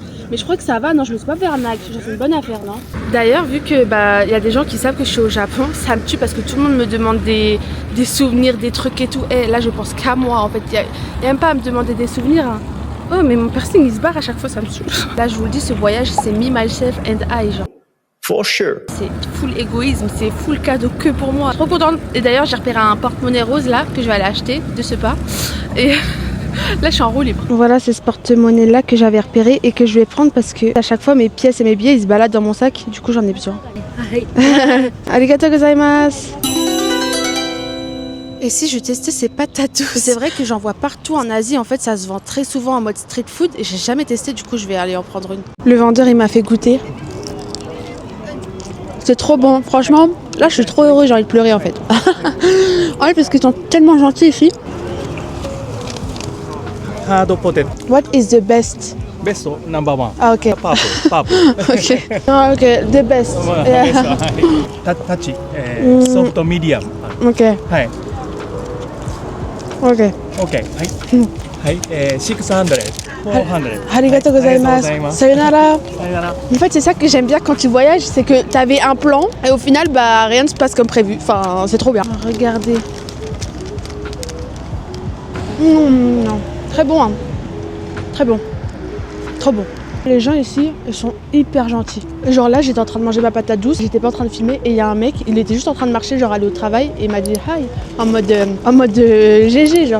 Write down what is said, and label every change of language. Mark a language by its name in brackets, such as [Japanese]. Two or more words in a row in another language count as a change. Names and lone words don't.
[French] Mais je crois que ça va, non, je me suis pas fait arnaque. C'est une bonne affaire, non? D'ailleurs, vu que bah y a des gens qui savent que je suis au Japon, ça me tue parce que tout le monde me demande des souvenirs, des trucs et tout. Et là, je pense qu'à moi, en fait. Y a même pas à me demander des souvenirs. Hein. Oh, mais mon piercing, il se barre à chaque fois, ça me saoule. Là, je vous le dis, ce voyage, c'est [English] me, myself and I, [French] genre. [English] For sure. [French] C'est full égoïsme, c'est full cadeau que pour moi. Trop contente. Et d'ailleurs j'ai repéré un porte-monnaie rose là que je vais aller acheter de ce pas. Et là je suis en roue libre. Voilà, c'est ce porte-monnaie là que j'avais repéré et que je vais prendre parce que à chaque fois mes pièces et mes billets ils se baladent dans mon sac. Du coup j'en ai besoin. [Japanese] ありがとうございます. [French] Et si je testais ces patatos? C'est vrai que j'en vois partout en Asie, en fait ça se vend très souvent en mode [English] street food [French] et j'ai jamais testé, du coup je vais aller en prendre une. Le vendeur il m'a fait goûter. C'est trop bon, franchement, là je suis trop heureuse, j'ai envie de pleurer en fait. Ouais, parce qu'ils sont tellement gentils ici. [English] Hard potato. What is the best? Best number one. Ah ok. Purple. Ok. Ah, ok, the best. Yeah. Tachi. Soft medium. Ok. [Japanese] はい [English] Ok. [Japanese] OK はい600 400 ありがとうございます. さようなら. さようなら. [French] En fait, c'est ça que j'aime bien quand tu voyages, c'est que t'avais un plan et au final, bah rien ne se passe comme prévu. Enfin, c'est trop bien. Regardez. Non. Très bon, hein. Très bon. Trop bon. Les gens ici, ils sont hyper gentils. Genre là, j'étais en train de manger ma patate douce, j'étais pas en train de filmer et il y a un mec, il était juste en train de marcher, genre aller au travail et il m'a dit hi en mode GG, genre.